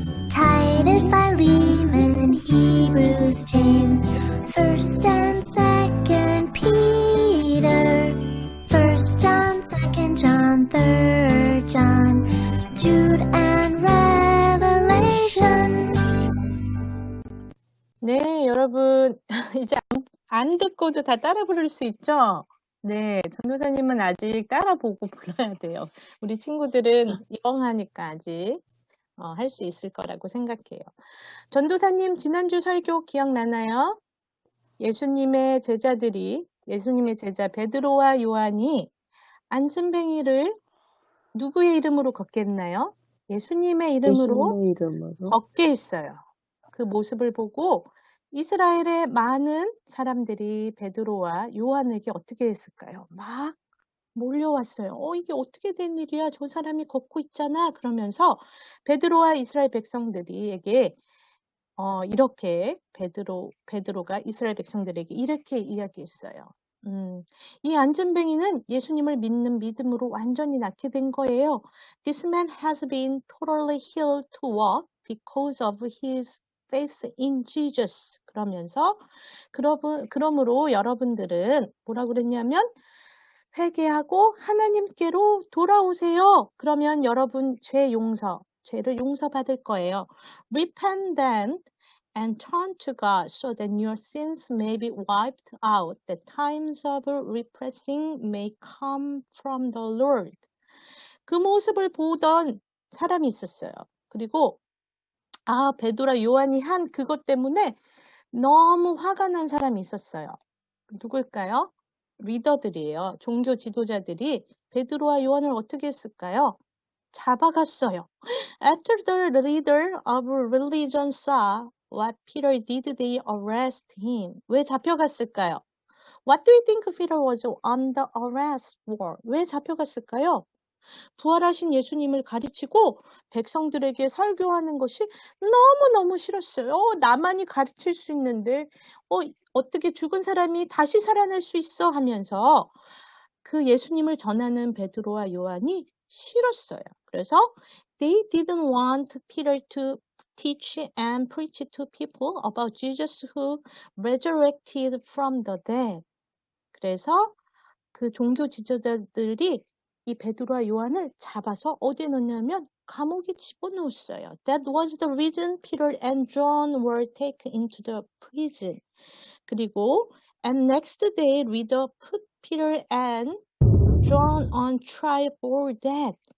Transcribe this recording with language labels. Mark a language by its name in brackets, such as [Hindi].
[English] Titus, Philemon, Hebrews, James, 1st and 2nd Peter, 1st John, 2nd John, 3rd John, Jude, and Revelation. [Korean] 네, 여러분 이제 안 듣고도 다 따라 부를 수 있죠? 네, 전도사님은 아직 따라 보고 불러야 돼요. 우리 친구들은 영하니까 아직 할 수 있을 거라고 생각해요. 전도사님 지난주 설교 기억나나요? 예수님의 제자 베드로와 요한이 안순뱅이를 누구의 이름으로 걷겠나요? 예수님의 이름으로 걷게 했어요. 그 모습을 보고 이스라엘의 많은 사람들이 베드로와 요한에게 어떻게 했을까요? 막 몰려왔어요. 이게 어떻게 된 일이야? 저 사람이 걷고 있잖아. 그러면서 베드로와 이스라엘 백성들에게 이렇게 베드로가 이스라엘 백성들에게 이렇게 이야기했어요. 이 안전뱅이는 예수님을 믿는 믿음으로 완전히 낫게 된 거예요. [English] This man has been totally healed to walk because of his faith in Jesus. [Korean] 그러면서 그러므로 여러분들은 뭐라 그랬냐면 회개하고 하나님께로 돌아오세요. 그러면 여러분 죄를 용서받을 거예요. [English] Repent then and turn to God so that your sins may be wiped out, that times of repressing may come from the Lord. [Korean] 그 모습을 보던 사람이 있었어요. 그리고 베드로와 요한이 한 그것 때문에 너무 화가 난 사람이 있었어요. 누굴까요? 리더들이에요. 종교 지도자들이 베드로와 요한을 어떻게 했을까요? 잡아갔어요. [English] After the leader of religion saw what Peter did, they arrest him. [Korean] 왜 잡혀갔을까요? [English] What do you think Peter was on the arrest for? [Korean] 왜 잡혀갔을까요? 부활하신 예수님을 가르치고 백성들에게 설교하는 것이 너무너무 싫었어요. 나만이 가르칠 수 있는데 어떻게 죽은 사람이 다시 살아날 수 있어 하면서 그 예수님을 전하는 베드로와 요한이 싫었어요. 그래서 [English] they didn't want Peter to teach and preach to people about Jesus who resurrected from the dead. [Korean] 그래서 그 종교 지도자들이 이 베드로와 요한을 잡아서 어디에 넣냐면 감옥에 집어넣었어요. [English] That was the reason Peter and John were taken into the prison. [Korean] 그리고 [English] and next day leader put Peter and John on trial for that.